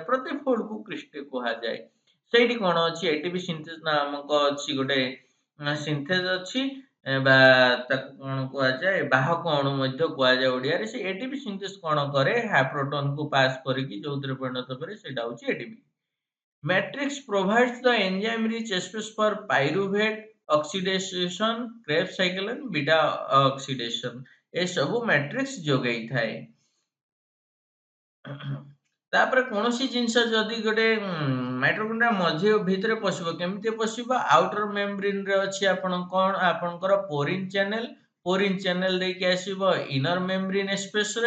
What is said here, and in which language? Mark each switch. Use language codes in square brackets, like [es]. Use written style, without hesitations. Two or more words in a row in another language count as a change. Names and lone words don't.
[or] ପ୍ରତି ଫୋଲ୍ଡକୁ କ୍ରିଷ୍ଟେ କୁହାଯାଏ। ସେଇଠି କଣ ଅଛି? [en] ATP synthase [or] ନାମକ ଅଛି ଗୋଟେ ସିନ୍ଥେଜ ଅଛି, ବା ତାକୁ କଣ କୁହାଯାଏ? ବାହକ ଅଣୁ ମଧ୍ୟ କୁହାଯାଏ ଓଡିଆରେ। ସେ [en] ATP synthase [or] କଣ କରେ? ପ୍ରୋଟନକୁ ପାସ୍ କରିକି ଯୋଉଥିରେ ପରିଣତ କରେ, ସେଇଟା ହଉଛି ଏଟିପି। [en] Matrix provides the enzyme rich space for pyruvate oxidation, Krebs cycle and beta oxidation। [or] ଏ ସବୁ ମ୍ୟାଟ୍ରିକ୍ସ ଯୋଗାଇଥାଏ। ତାପରେ କୌଣସି ଜିନିଷ ଯଦି ଗୋଟେ ମାଇଟୋକଣ୍ଡ୍ରିଆ ମଝି ଭିତରେ ପଶିବ, କେମିତି ପଶିବ? [en] outer membrane [or] ଅଛି ଆପଣଙ୍କର [en] porin channel. porin channel [or] ଦେଇକି ଆସିବ [en] inner membrane space.